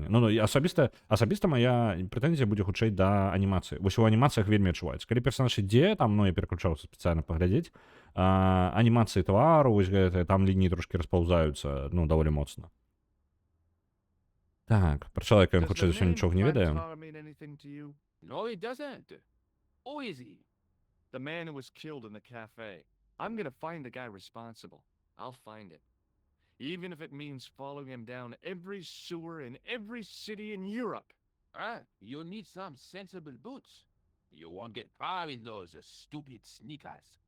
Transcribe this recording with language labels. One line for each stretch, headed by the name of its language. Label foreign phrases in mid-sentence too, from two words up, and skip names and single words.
Belarusian: Ну, асабіста мая прэтэнзія будзе хутчэй да анімацыі. Вось у анімацыях вельмі адчуваецца. Калі персанаж ідзе, там, ну, я пераключаўся спецыяльна паглядзець, анімацыі твару, вось гэтыя, там лініі трошкі распаўзаюцца, ну, даволі моцна. Так, про чалавека ён хутчэй за ўсё нічога не ведае.
English: No, he doesn't. Who is he? The man who was killed in the cafe. I'm gonna find the guy responsible. I'll find him. Even if it means following him down every sewer in every city in Europe. Ah, you need some sensible boots. You won't get far in those stupid sneakers.